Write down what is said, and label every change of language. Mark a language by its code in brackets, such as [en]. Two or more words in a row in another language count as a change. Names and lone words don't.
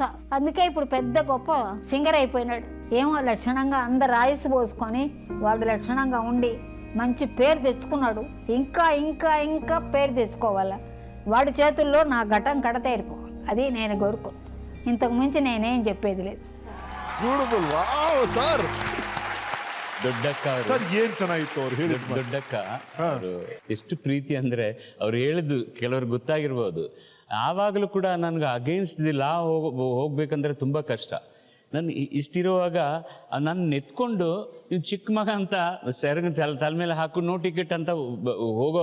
[te] అందుకే ఇప్పుడు పెద్ద గొప్ప సింగర్ అయిపోయినాడు. ఏమో లక్షణంగా అందరు ఆయుసు పోసుకొని వాడు లక్షణంగా ఉండి మంచి పేరు తెచ్చుకున్నాడు. ఇంకా ఇంకా ఇంకా పేరు తెచ్చుకోవాలా. వాడి చేతుల్లో నా ఘటం కడతేరిపోవాలి, అది నేను కోరుకో. ఇంతకు మించి నేనేం చెప్పేది లేదు. [kn] ದೊಡ್ಡಕ್ಕ ಏನ್ ಚೆನ್ನಾಗಿತ್ತು ಅವ್ರು ಹೇಳಿ. ದೊಡ್ಡಕ್ಕ ಅವರು ಎಷ್ಟು ಪ್ರೀತಿ ಅಂದ್ರೆ ಅವ್ರು ಹೇಳಿದ್ದು ಕೆಲವ್ರಿಗೆ ಗೊತ್ತಾಗಿರ್ಬೋದು. ಆವಾಗಲೂ ಕೂಡ ನನ್ಗೆ [en] against the law [kn] ಹೋಗ್ಬೇಕಂದ್ರೆ ತುಂಬಾ ಕಷ್ಟ. ನಾನು ಇಷ್ಟಿರುವಾಗ ನನ್ನ ಎತ್ಕೊಂಡು ನೀವು ಚಿಕ್ಕ ಮಗ ಅಂತ ಸೆರಗ ತಲೆ ಮೇಲೆ ಹಾಕೊಂಡು [en] no ticket [kn] ಅಂತ ಹೋಗೋ